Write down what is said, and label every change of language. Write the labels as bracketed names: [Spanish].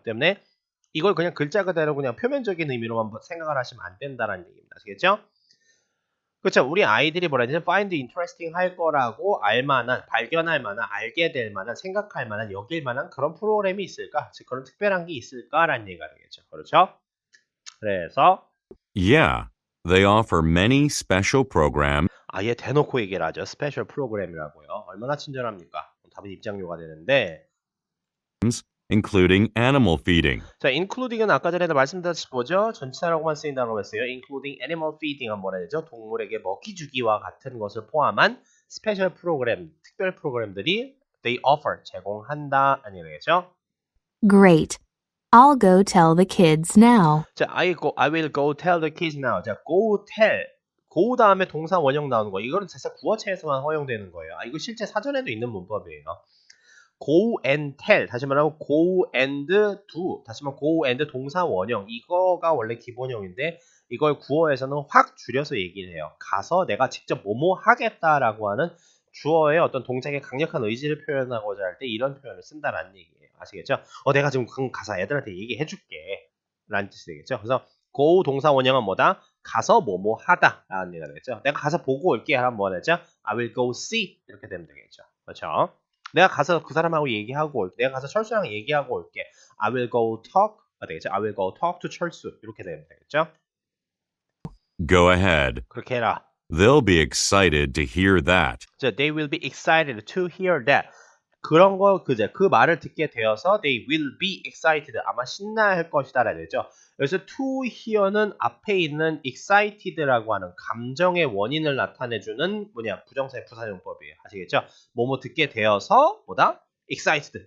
[Korean] 때문에 이걸 그냥 글자 그대로 그냥 표면적인 의미로만 생각을 하시면 안 된다라는 얘기입니다. 아시겠죠? 그렇죠. 우리 아이들이 뭐라지? find interesting 할 거라고 알만한, 발견할 만한, 알게 될 만한, 생각할 만한, 여길 만한 그런 프로그램이 있을까? 즉 그런 특별한 게 있을까라는 얘기가 되겠죠. 그렇죠? 그래서 [English] Yeah, they offer many special programs [Korean] 아예 대놓고 얘기를 하죠. 스페셜 프로그램이라고요. 얼마나 친절합니까? 답은 입장료가 되는데 [English] including animal feeding. [Korean] 자, including은 아까 전에도 말씀드렸듯이 뭐죠? 전치사라고만 쓰인 단어가 있어요. including animal feeding은 뭐라 되죠? 동물에게 먹이 주기와 같은 것을 포함한 스페셜 프로그램, 특별 프로그램들이 [English] they offer, [Korean] 제공한다 아니 되겠죠? [English] Great. I'll go tell the kids now. 자, I will go tell the kids now. 자, go tell. [Korean] go 다음에 동사 원형 나오는 거. 이거는 사실 구어체에서만 허용되는 거예요. 이거 실제 사전에도 있는 문법이에요. [English] go and tell. [Korean] 다시 말하면 go and do. 다시 말하면 go and 동사 원형. 이거가 원래 기본형인데 이걸 구어에서는 확 줄여서 얘기를 해요. 가서 내가 직접 뭐뭐 하겠다라고 하는 주어의 어떤 동작의 강력한 의지를 표현하고자 할 때 이런 표현을 쓴다라는 얘기예요. 아시겠죠? 내가 지금 가서 애들한테 얘기해 줄게. 라는 뜻이 되겠죠? 그래서 go 동사 원형은 뭐다? 가서 뭐뭐 하다 라는 얘기가 되겠죠? 내가 가서 보고 올게 하면 뭐가 되죠? [English] I will go see [Korean] 이렇게 되면 되겠죠? 그렇죠? 내가 가서 그 사람하고 얘기하고 올게. 내가 가서 철수랑 얘기하고 올게. I will go talk가 되겠죠? [English] I will go talk to [Korean] 철수 이렇게 되면 되겠죠? [English] Go ahead. [Korean] 그렇게 해라. [English] They'll be excited to hear that. 자, they will be excited to hear that. [Korean] 그런 거 그 말을 듣게 되어서 [English] they will be excited. [Korean] 아마 신나할 것이다라 되죠. 그래서 to hear는 앞에 있는 excited라고 하는 감정의 원인을 나타내주는 부정사의 부사용법이에요. 아시겠죠? 뭐뭐 듣게 되어서 뭐다? excited.